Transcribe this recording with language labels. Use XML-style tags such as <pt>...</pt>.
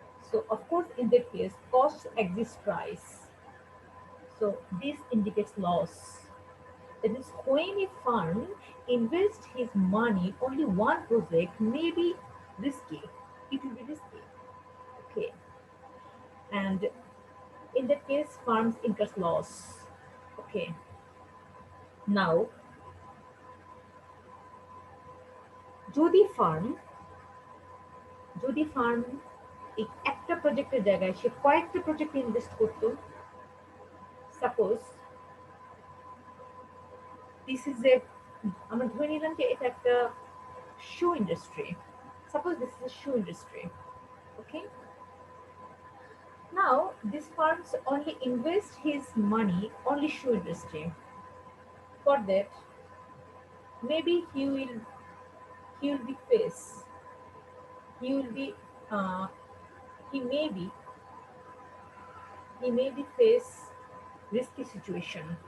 <en>So of course in that case cost exceeds price. So this indicates loss. That is when a firm invests his money only one project may be risky. It will be risky. Okay. And in that case firms incurs loss. Okay.</en> <bn>Now যদি farm যদি farm এই একটা প্রজেক্টের জায়গায় সে কয়েকটা প্রজেক্টে invest করতো,</bn> <en>suppose this is a,</en> <bn>আমরা ধরে নিলাম যে এটা একটা শু industry,</bn> <en>suppose this is a shoe industry,</en> <bn>okay.</bn> <en>Now these firms only invest his money only shoe industry. For that, maybe he will be face he will be uh, he may be he may be face risky situation.</en>